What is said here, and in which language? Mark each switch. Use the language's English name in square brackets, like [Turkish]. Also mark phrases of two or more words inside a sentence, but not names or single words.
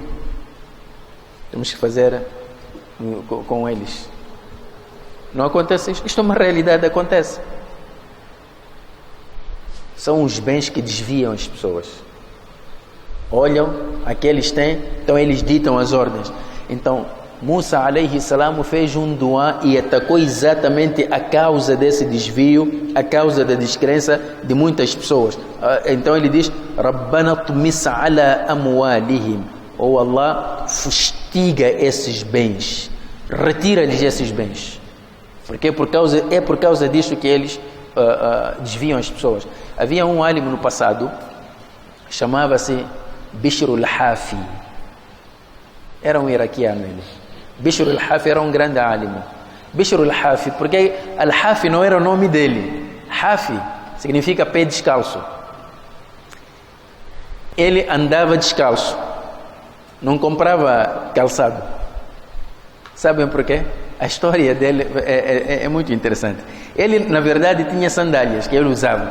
[Portuguese] Temos que fazer com eles. Não acontece isto. Isto é uma realidade, acontece. São os bens que desviam as pessoas. Olham, aqueles têm, então eles ditam as ordens. Então, Musa [Arabic] عليه السلام [Portuguese] fez um dua e atacou exatamente a causa desse desvio, a causa da descrença de muitas pessoas. Então ele diz: [Arabic] ربنا اطمس على أموالهم. [Portuguese] Ou Allah, fustiga esses bens, retira-lhes esses bens. Porque é por causa disso que eles desviam as pessoas. Havia um álimo no passado, chamava-se Bishr al-Hafi. Era um iraquiano ele. Bishr al-Hafi era um grande álimo. Bishr al-Hafi, porque al-Hafi não era o nome dele. Hafi significa pé descalço. Ele andava descalço. Não comprava calçado. Sabem por quê? A história dele é muito interessante. Ele, na verdade, tinha sandálias que ele usava.